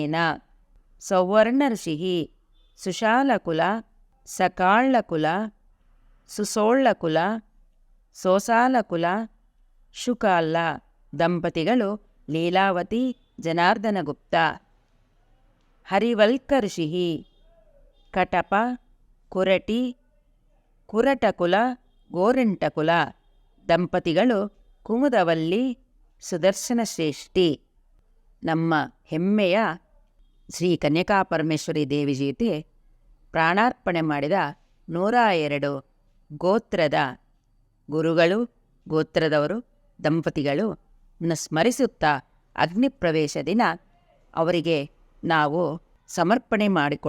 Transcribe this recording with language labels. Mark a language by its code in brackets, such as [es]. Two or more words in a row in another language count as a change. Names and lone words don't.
[kn] ಸೌವರ್ಣ ಋಷಿಃ ಸುಶಾಲಕುಲ ಸಕಾಳ್ಳಕುಲ, ಸುಸೋಳ್ಳಕುಲ, ಸೋಸಾಲಕುಲ, ಶುಕಾಲ್ಲ ದಂಪತಿಗಳು ಲೀಲಾವತಿ ಜನಾರ್ದನಗುಪ್ತ. ಹರಿವಲ್ಕ ಋಷಿ ಕಟಪ, ಕುರಟಿ, ಕುರಟಕುಲ, ಗೋರಿಂಟಕುಲ ದಂಪತಿಗಳು ಕುಮುದವಲ್ಲಿ ಸುದರ್ಶನ ಶ್ರೇಷ್ಠಿ. ನಮ್ಮ ಹೆಮ್ಮೆಯ ಶ್ರೀ ಕನ್ಯಕಾಪರಮೇಶ್ವರಿ ದೇವಿ ಜೀತೆ ಪ್ರಾಣಾರ್ಪಣೆ ಮಾಡಿದ 102 ಗೋತ್ರದ ಗುರುಗಳು, ಗೋತ್ರದವರು, ದಂಪತಿಗಳು ಸ್ಮರಿಸುತ್ತಾ ಅಗ್ನಿಪ್ರವೇಶ ದಿನ ಅವರಿಗೆ ನಾವು ಸಮರ್ಪಣೆ ಮಾಡಿಕೊಳ್ಳೋಣ.